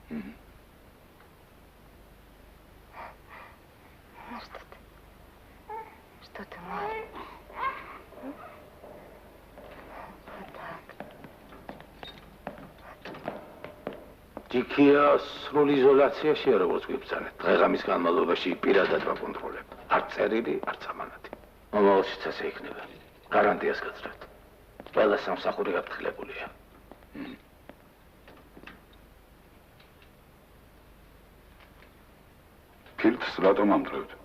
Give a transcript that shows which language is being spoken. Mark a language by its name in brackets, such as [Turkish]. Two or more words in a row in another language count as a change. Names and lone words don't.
[Russian] Ну что ты? Что ты, мать? Вот так. [Georgian] Тикია სრული იზოლაციაში არ როგორც გვიბრძანეთ. დღეღამის განმავლობაში პირადად ვაკონტროლებ. არ წერილი, არც ამანათი. მომავალშიც ასე იქნება. გარანტიას გაძლევთ. ყველა სამსახური გაფრთხილებულია. ფილტრს რატომ ამტყევთ?